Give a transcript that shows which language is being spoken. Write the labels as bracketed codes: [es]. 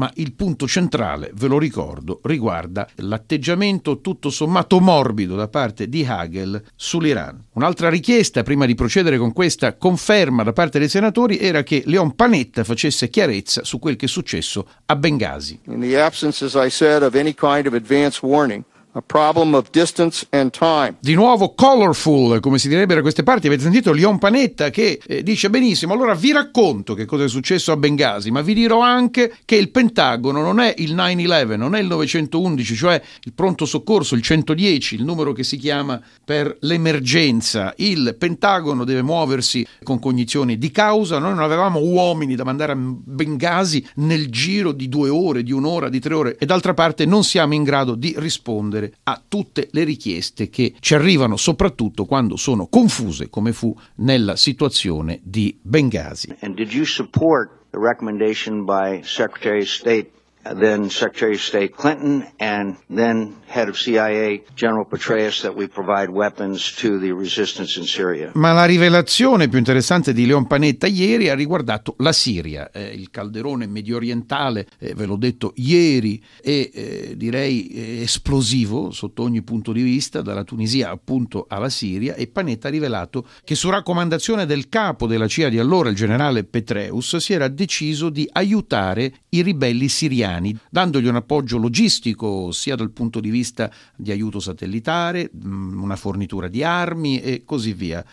[it] Ma il punto centrale, ve lo ricordo, riguarda l'atteggiamento tutto sommato morbido da parte di Hagel sull'Iran. Un'altra richiesta prima di procedere con questa conferma da parte dei senatori era che Leon Panetta facesse chiarezza su quel che è successo a Bengasi. [en] In the absence, as I said, of any kind of advance warning, a problem of distance and time. [it] Di nuovo colorful, come si direbbe da queste parti. Avete sentito Leon Panetta che dice: benissimo, allora vi racconto che cosa è successo a Bengasi, ma vi dirò anche che il Pentagono non è il 9-11, non è il 911, cioè il pronto soccorso, il 110, il numero che si chiama per l'emergenza. Il Pentagono deve muoversi con cognizione di causa. Noi non avevamo uomini da mandare a Bengasi nel giro di due ore, di un'ora, di tre ore, e d'altra parte non siamo in grado di rispondere a tutte le richieste che ci arrivano, soprattutto quando sono confuse, come fu nella situazione di Bengasi. [en] And did you support the recommendation by Secretary of State then Secretary of State Clinton, and then head of CIA General Petraeus that we provide weapons to the resistance in Syria. [it] Ma la rivelazione più interessante di Leon Panetta ieri ha riguardato la Siria, il calderone medio orientale, ve l'ho detto ieri, e direi esplosivo sotto ogni punto di vista, dalla Tunisia appunto alla Siria, e Panetta ha rivelato che su raccomandazione del capo della CIA di allora, il generale Petraeus, si era deciso di aiutare i ribelli siriani, dandogli un appoggio logistico sia dal punto di vista di aiuto satellitare, una fornitura di armi e così via.